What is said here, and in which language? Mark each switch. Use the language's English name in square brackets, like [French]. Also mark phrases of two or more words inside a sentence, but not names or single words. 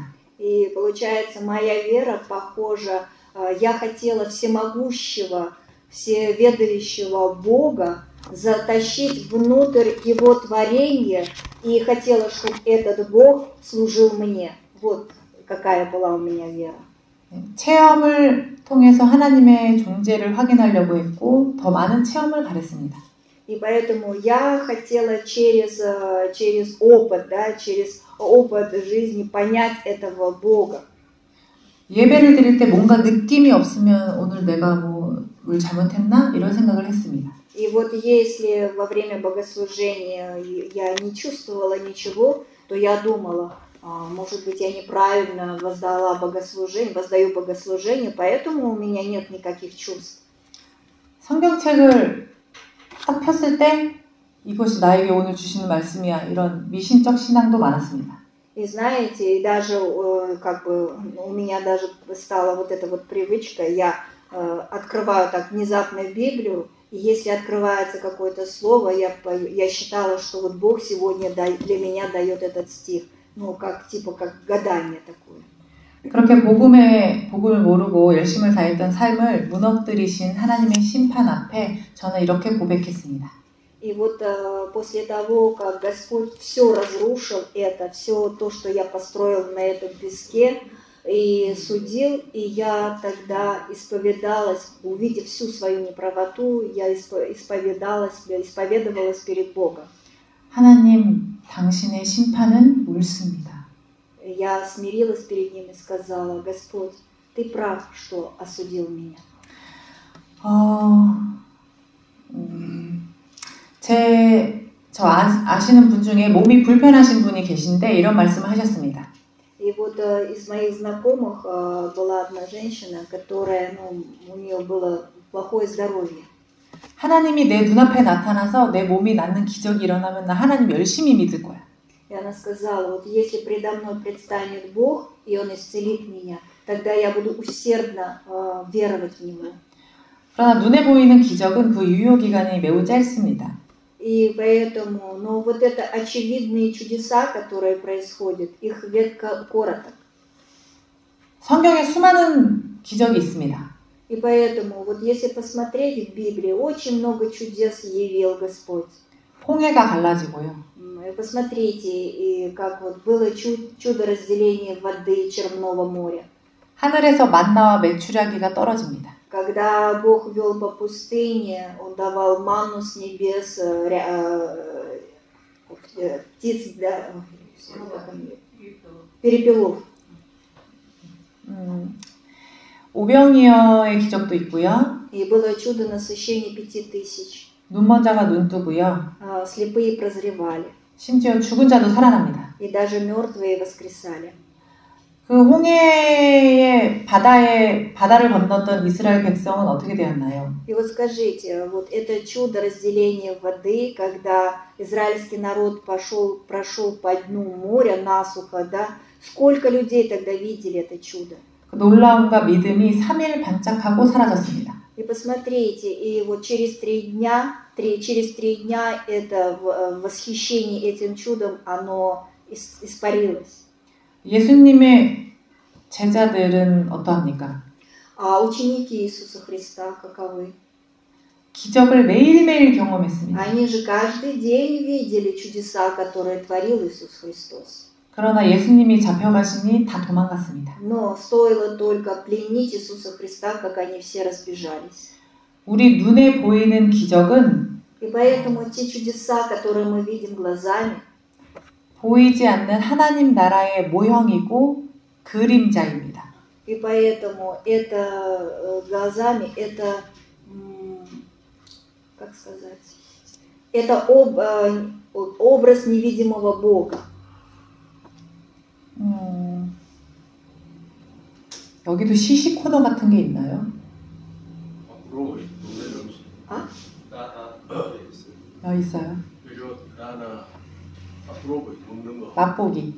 [Russian] И получается, моя вера похожа, я хотела всемогущего, всеведающего Бога затащить внутрь Его творения и хотела, чтобы этот Бог служил мне. Вот какая была у меня вера. [Korean] 체험을 통해서 하나님의 존재를 확인하려고 했고 더 많은 체험을 바랬습니다. [Russian] И поэтому я хотела через опыт, да, через опыт жизни понять этого Бога. [Korean] 예배를 드릴 때 뭔가 느낌이 없으면 오늘 내가 뭘 잘못했나? 이런 생각을 했습니다. [Russian] И вот если во время богослужения я не чувствовала ничего, то я думала, может быть, я неправильно воздаю богослужение, поэтому у меня нет никаких чувств. [Korean] 성경책을 딱 폈을 때 이것이 나에게 오늘 주시는 말씀이야. 이런 미신적 신앙도 많았습니다. [Russian] И знаете, даже как бы у меня даже стала вот эта вот привычка, я открываю так внезапно Библию, и если открывается какое-то слово, я считала, что вот Бог сегодня для меня дает этот стих, ну как гадание такое. [Korean] 그렇게 복음을 모르고 열심을 다했던 삶을 무너뜨리신 하나님의 심판 앞에 저는 이렇게 고백했습니다. [Russian] И вот после того, как Господь все разрушил это, все то, что я построил на этом песке, и судил, и я тогда исповедалась, увидев всю свою неправоту, я исповедовалась перед Богом. [Korean] 하나님, 당신의 심판은 옳습니다. [Russian] Я смирилась перед Ним и сказала: Господь, Ты прав, что осудил меня. [Korean] 저 아시는 분 중에 몸이 불편하신 분이 계신데 이런 말씀을 하셨습니다. [Russian] И вот из моих знакомых была одна женщина, которая, у нее было плохое здоровье. [Korean] 하나님이 내 눈앞에 나타나서 내 몸이 낫는 기적이 일어나면 나 하나님 열심히 믿을 거야. [Russian] И она сказала: вот если предо мной предстанет Бог, и Он исцелит меня, тогда я буду усердно веровать в Него. [Korean] 그러나 눈에 보이는 기적은 그 유효 기간이 매우 짧습니다. [Russian] И поэтому, вот это очевидные чудеса, которые происходят, их век короток. [Korean] 성경에 수많은 기적이 있습니다. [Russian] И поэтому, вот если посмотреть в Библии, очень много чудес явил Господь. [Korean] 홍해가 갈라지고요. [Russian] Посмотрите, и как вот было чудо разделения воды Черного моря. [Korean] 하늘에서 만나와 메추라기가 떨어집니다. [Russian] Когда Бог вел по пустыне, Он давал манну с небес, птиц, да, перепелов. [Korean] 오병이어의 기적도 있고요. [Russian] И было чудо насыщения 5000. [Korean] 눈먼 자가 눈 뜨고요. [Russian] Слепые прозревали. [Korean] 심지어 죽은 자도 살아납니다. [Russian] И даже мертвые воскресали. [Korean] 그 홍해의 바다를 건넜던 이스라엘 백성은 어떻게 되었나요? [Russian] И вот скажите, вот это чудо разделения воды, когда израильский народ прошел по дну моря насухо, да, сколько людей тогда видели это чудо? [Korean] 그 놀라움과 믿음이 3일 반짝하고 사라졌습니다. [Russian] И посмотрите, и вот через три дня это восхищение этим чудом, оно испарилось. [Korean] 예수님의 제자들은 어떠합니까? [Russian] А ученики Иисуса Христа каковы? [Korean] 기적을 매일매일 경험했습니다. [Russian] Они же каждый день видели чудеса, которые творил Иисус Христос. [Korean] 그러나 예수님이 잡혀가시니 다 도망갔습니다. [Russian] Но стоило только пленить Иисуса Христа, как они все разбежались. [Korean] 우리 눈에 보이는 기적은 [Russian] И поэтому те чудеса, которые мы видим глазами, [Korean] 보이지 않는 하나님 나라의 모형이고 그림자입니다. [Russian] и поэтому это глазами, это, как сказать, это образ невидимого Бога. [Korean] 여기도 시시 코너 같은 게 있나요? 여기 있어요. 맛보기.